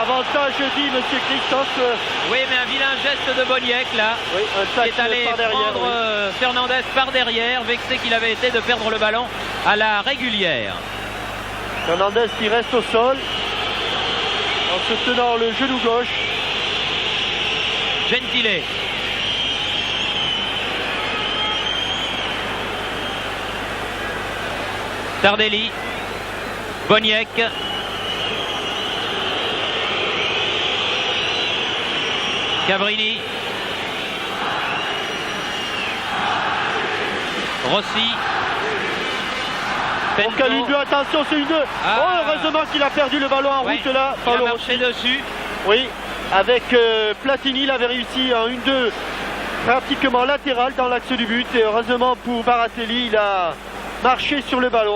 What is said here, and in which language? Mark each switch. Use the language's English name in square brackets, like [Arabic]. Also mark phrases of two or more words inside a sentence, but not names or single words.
[French] Avantage, dit Monsieur Christophe. Oui, mais un vilain geste de Boniek là. Oui, un tacle qui est allé par derrière, prendre Fernandez par derrière, vexé qu'il avait été de perdre le ballon à la régulière. Fernandez qui reste au sol en se tenant le genou gauche. Gentile. Tardelli. Boniek. Cabrini. Rossi. Donc à ligne 2, attention, c'est une 2. Ah. Oh, heureusement qu'il a perdu le ballon en route là. Il a marché dessus. Oui, avec Platini, il avait réussi un 1-2 pratiquement latéral dans l'axe du but. Et heureusement pour Baratelli, il a marché sur le ballon.